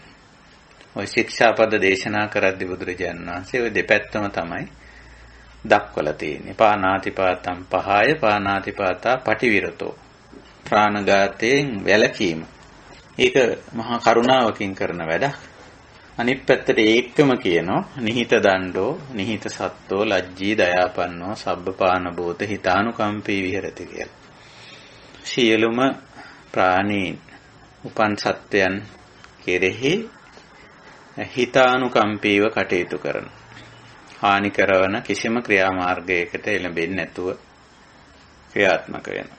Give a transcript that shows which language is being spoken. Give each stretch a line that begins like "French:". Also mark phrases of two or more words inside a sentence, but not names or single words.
Sinhala: ඔය ශික්ෂාපද දේශනා කරද්දී බුදුරජාණන් වහන්සේ ඔය දෙපැත්තම තමයි දක්වලා තියෙන්නේ.
Pali: පානාතිපාතම් පහය පානාතිපාතා පටිවිරතෝ.
Sinhala: ප්‍රාණඝාතයෙන් වැළකීම. ඒක මහා කරුණාවකින් කරන වැඩක්. අනිත් පැත්තට ඒකම කියනවා
Pali: නිහිත දණ්ඩෝ නිහිත සත්තෝ ලජ්ජී දයාපන්නෝ සබ්බපාන භූත හිතානුකම්පී විහෙරති
Sinhala: කියලා. සියලුම ප්‍රාණීන් උපන් සත්වයන් කෙරෙහි හිතානුකම්පීව කටයුතු කරන. හානි කරන කිසිම ක්‍රියාමාර්ගයකට එළඹෙන්නේ නැතුව ක්‍රියාත්මක වෙනවා.